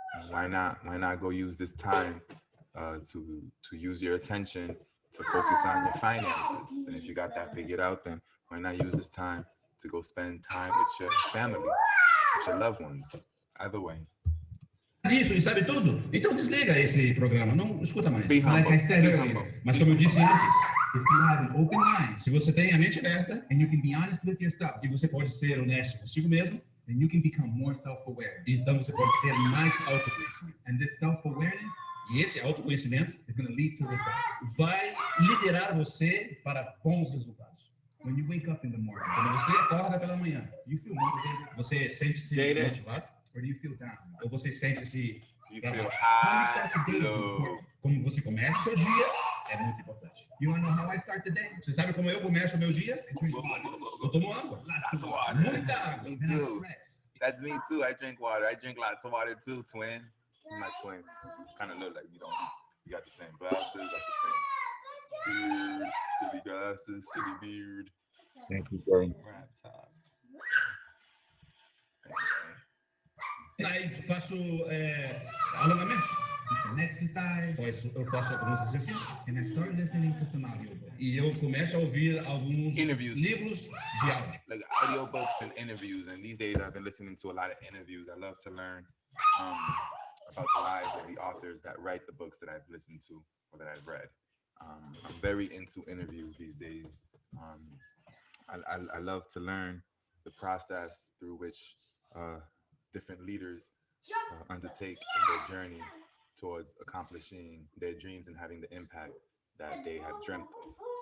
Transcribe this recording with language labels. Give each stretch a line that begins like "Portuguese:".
English: Why not go use this time to use your attention to focus on your finances? And if you got that figured out, then why not use this time to go spend time with your family, with your loved ones? Either way.
Portuguese: Disso e sabe tudo? Então desliga esse programa, não escuta mais.
English: Be humble. Like I said Be earlier. humble.
Portuguese: Mas como eu disse antes,
English: if you have an open mind,
Portuguese: se você tem a mente aberta,
English: and you can be honest with yourself,
Portuguese: e você pode ser honesto consigo mesmo,
English: then you can become more self-aware.
Portuguese: Então você pode ter mais autoconhecimento.
English: And this self-awareness,
Portuguese: e esse autoconhecimento,
English: is going to lead to results.
Portuguese: Vai liderar você para bons resultados.
English: When you wake up in the morning,
Portuguese: quando você acorda pela manhã,
English: you feel motivated?
Portuguese: Você sente-se motivado?
English: Or do you feel down?
Portuguese: Ou você sente-se...
English: You feel high,
Portuguese: Como você começa o seu dia é muito importante.
English: You want to know how I start the day?
Portuguese: Você sabe como eu começo o meu dia? Eu tomo água.
English: Lots of water.
Portuguese: Muita água.
English: Me too. That's me too. I drink water. I drink lots of water too, twin. You're my twin. Kind of look like we don't. We got the same glasses, got the same beard, city glasses, city beard. Thank you, sir. Rat top.
Portuguese: Aí faço alongamentos. Exercise. Eu faço alguns exercícios.
English: And I start listening to some audiobooks.
Portuguese: E eu começo a ouvir alguns livros de áudio.
English: Like audiobooks and interviews. And these days I've been listening to a lot of interviews. I love to learn about the lives of the authors that write the books that I've listened to or that I've read. I'm very into interviews these days. I love to learn the process through which different leaders undertake their journey towards accomplishing their dreams and having the impact that they have dreamt of.